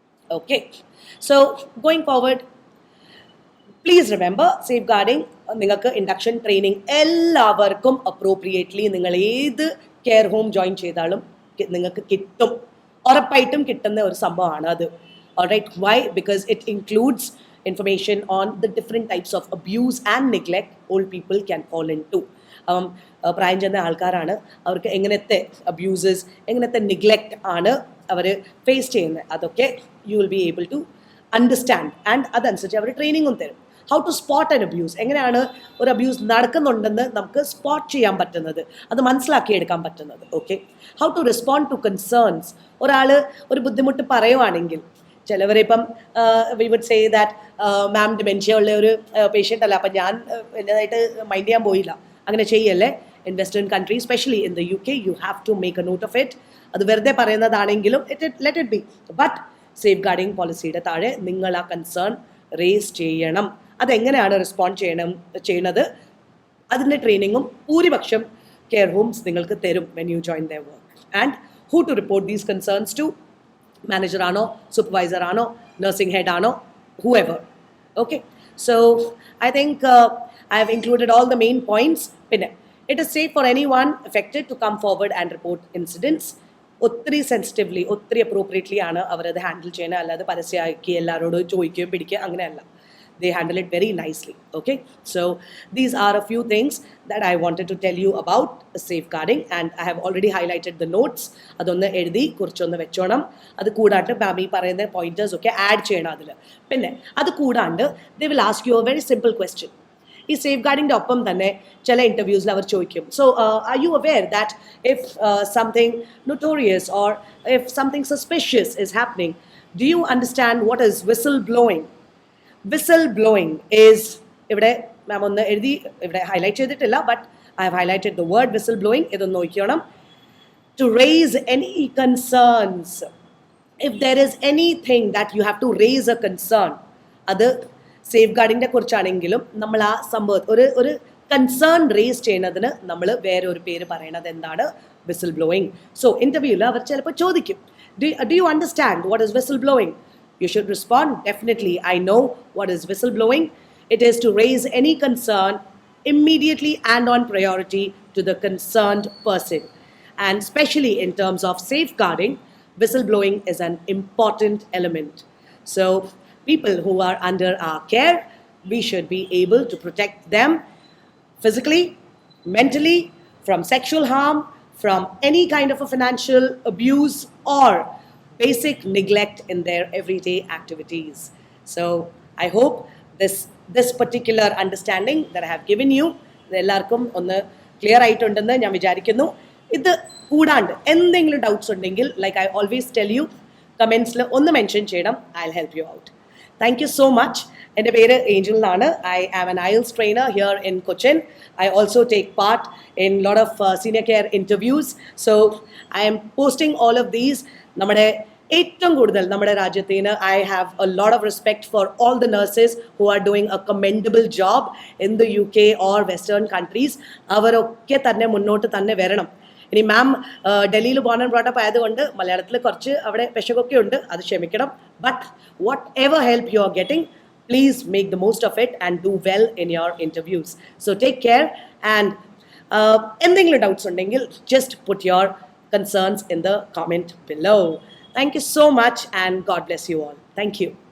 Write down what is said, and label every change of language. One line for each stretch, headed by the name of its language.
English: okay, so going forward, please remember
Malayalam: safe guarding നിങ്ങൾക്ക് induction training എല്ലാവർക്കും appropriately നിങ്ങൾ ഏത് കെയർ ഹോം ജോയിൻ ചെയ്താലും നിങ്ങൾക്ക് കിട്ടും, ഉറപ്പായിട്ടും കിട്ടുന്ന ഒരു സംഭവമാണ് അത്.
English: Alright, why? Because it includes information on the different types of abuse and neglect old people can fall into.
Malayalam: പ്രായം ചെന്ന ആൾക്കാരാണ്, അവർക്ക് എങ്ങനത്തെ അബ്യൂസസ്, എങ്ങനത്തെ നെഗ്ലെക്റ്റ് ആണ് അവർ ഫേസ് ചെയ്യുന്നത്, അതൊക്കെ
English: You will be able to understand.
Malayalam: And അതനുസരിച്ച് അവർ ട്രെയിനിങ്ങും തരും.
English: how to spot an abuse,
Malayalam: എങ്ങനെയാണ് ഒരു അബ്യൂസ് നടക്കുന്നുണ്ടെന്ന് നമുക്ക് സ്പോട്ട് ചെയ്യാൻ പറ്റുന്നത്, അത് മനസ്സിലാക്കിയെടുക്കാൻ പറ്റുന്നത്.
English: Okay, how to respond to concerns.
Malayalam: ഒരാൾ ഒരു ബുദ്ധിമുട്ട് പറയുവാണെങ്കിൽ, ചിലവരിപ്പം
English: we would say that
Malayalam: ma'am dementia ഉള്ള ഒരു പേഷ്യൻ്റ് അല്ല, അപ്പം ഞാൻ എന്നതായിട്ട് മൈൻഡ് ചെയ്യാൻ പോയില്ല, അങ്ങനെ ചെയ്യല്ലേ.
English: In western country, specially in the UK, you have to make a note of it.
Malayalam: അത് വെറുതെ പറയുന്നതാണെങ്കിലും
English: let it be, but
Malayalam: safe guarding പോളിസിയുടെ താഴെ നിങ്ങൾ ആ കൺസേൺ റേസ് ചെയ്യണം. അതെങ്ങനെയാണ് റെസ്പോണ്ട് ചെയ്യുന്നത്, അതിൻ്റെ ട്രെയിനിങ്ങും ഭൂരിപക്ഷം കെയർ ഹോംസ് നിങ്ങൾക്ക് തരും
English: When you join their work.
Malayalam: And who to report these concerns to, manager ആണോ, സൂപ്പർവൈസർ ആണോ, നഴ്സിംഗ് ഹെഡ് ആണോ, whoever.
English: Okay, so I think I have included all the main points. Pinne, it is safe for anyone affected to come forward and report incidents.
Malayalam: ഒത്തിരി സെൻസിറ്റീവ്ലി, ഒത്തിരി appropriately ആണ് അവരത് handle ചെയ്യുന്നത്. അല്ലാതെ പരസ്യമാക്കി എല്ലാവരോടും ചോദിക്കുകയും പിടിക്കുക അങ്ങനെയല്ല.
English: They handle it very nicely. Okay, so these are a few things that I wanted to tell you about safeguarding, and I have already highlighted the notes.
Malayalam: അതൊന്ന് എഴുതി കുറിച്ചൊന്ന് വെച്ചോണം. അത് കൂടാണ്ട് മാമി പറയുന്ന പോയിന്റേഴ്സ് ഒക്കെ ആഡ് ചെയ്യണം അതിൽ. പിന്നെ അത് കൂടാണ്ട്
English: they will ask you a very simple question.
Malayalam: ഈ സേഫ് ഗാർഡിൻ്റെ ഒപ്പം തന്നെ ചില ഇൻ്റർവ്യൂസിൽ അവർ ചോദിക്കും,
English: So are you aware that if something notorious or if something suspicious is happening, do you understand what is whistleblowing? Whistleblowing is,
Malayalam: ഇവിടെ മാം ഒന്ന് എഴുതി ഇവിടെ highlight ചെയ്തിട്ടില്ല,
English: But I have highlighted the word whistleblowing.
Malayalam: ഇതൊന്ന് നോക്കിയോണം.
English: to raise any concerns, if there is anything that you have to raise a concern,
Malayalam: അത് safe ഗാർഡിൻ്റെ കുറിച്ചാണെങ്കിലും നമ്മൾ ആ സംഭവം ഒരു കൺസേൺ റേസ് ചെയ്യുന്നതിന് നമ്മൾ വേറെ ഒരു പേര് പറയണത് എന്താണ്? Whistle blowing.
English: so
Malayalam: ഇൻ്റർവ്യൂവിൽ അവർ ചിലപ്പോൾ ചോദിക്കും,
English: Do you understand what is whistleblowing? You should respond, definitely, I know what is whistleblowing. It is to raise any concern immediately and on priority to the concerned person. And especially in terms of safeguarding, whistleblowing is an important element. So people who are under our care, we should be able to protect them physically, mentally, from sexual harm, from any kind of a financial abuse or basic neglect in their everyday activities. So I hope this particular understanding that I have given you,
Malayalam: എല്ലാവർക്കും ഒന്ന് clear ആയിട്ടുണ്ടെന്ന് ഞാൻ വിചാരിക്കുന്നു. ഇത് കൂടാണ്ട് എന്തെങ്കിലും doubts ഉണ്ടെങ്കിൽ,
English: like I always tell you,
Malayalam: കമൻസിൽ ഒന്ന് mention ചെയ്യണം.
English: I will help you out. Thank you so much.
Malayalam: എൻ്റെ പേര് ഏഞ്ചൽ എന്നാണ്.
English: I am an IELTS trainer here in Cochin. I also take part in lot of senior care interviews. So I am posting all of these.
Malayalam: നമ്മുടെ ഏറ്റവും കൂടുതൽ നമ്മുടെ രാജ്യത്തിന്
English: I have a lot of respect for all the nurses who are doing a commendable job in the UK or western countries.
Malayalam: അവരൊക്കെ തന്നെ മുന്നോട്ട് തന്നെ വരണം. ഇനി മാം ഡൽഹിയിൽ
English: born and brought up
Malayalam: ആയതുകൊണ്ട് മലയാളത്തിൽ കുറച്ച് അവിടെ പെശകൊക്കെ ഉണ്ട്, അത് ക്ഷമിക്കണം.
English: But whatever help you are getting, please make the most of it and do well in your interviews. So take care, and
Malayalam: എന്തെങ്കിലും ഡൗട്ട്സ് ഉണ്ടെങ്കിൽ
English: just put your concerns in the comment below. Thank you so much, and God bless you all. Thank you.